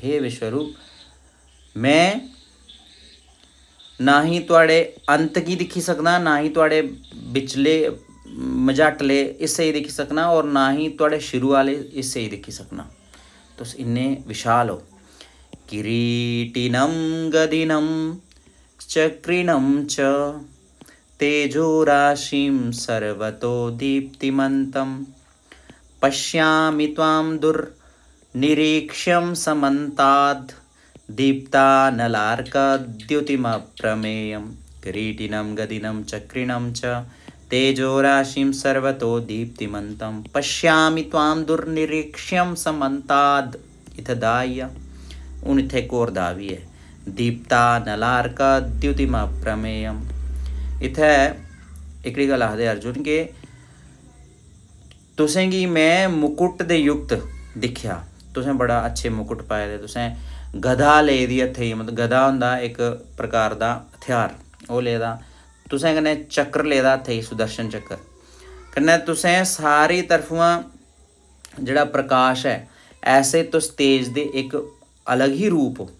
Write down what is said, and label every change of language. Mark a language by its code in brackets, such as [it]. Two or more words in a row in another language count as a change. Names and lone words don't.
[doi] हे विश्वरूप, मैं ना ही तुहाड़े अंत गी दिक्खी सकदा, ना ही तुहाड़े बिचले मझाटले हिस्से गी दिक्खी सकना, और ना ही तुहाड़े शुरू आह्ले हिस्से गी दिक्खी सकना। तुस इन्ने विशाल हो। [sa] किरीटिनं गदिनं चक्रिणं च तेजोराशिं सर्वतो दीप्तिमन्तं, पश्यामि त्वां दुर्निरीक्ष्यं समन्ताद्, दीप्तानलार्कद्युतिमप्रमेयं, किरीटिनं गदिनं चक्रिणं च तेजोराशिं सर्वतो दीप्तिमन्तं, पश्यामि त्वां दुर्निरीक्ष्यं समन्ताद्। [doi] इत्थै दा आई आ, हून इत्थै इक होर दा बी है, दीप्तानलार्कद्युतिमप्रमेयं। इत्थै एकड़ी गल्ल आखदे अर्जुन के तुसेंगी मैं मुकुट दे युक्त दिक्खेआ, तुसें बड़ा अच्छे मुकुट पाए दे, तुसें गदा लेई दी हत्थें च, मतलब गदा होंदा इक प्रकार दा हथियार, ओह् लेदा, तुसें कन्नै चक्र लेदा हत्थें च, सुदर्शन चक्र, कन्नै तुसें सारी तरफुआं जेह्ड़ा प्रकाश है, ऐसे तुस तेज दे एक अलग ही रूप हो।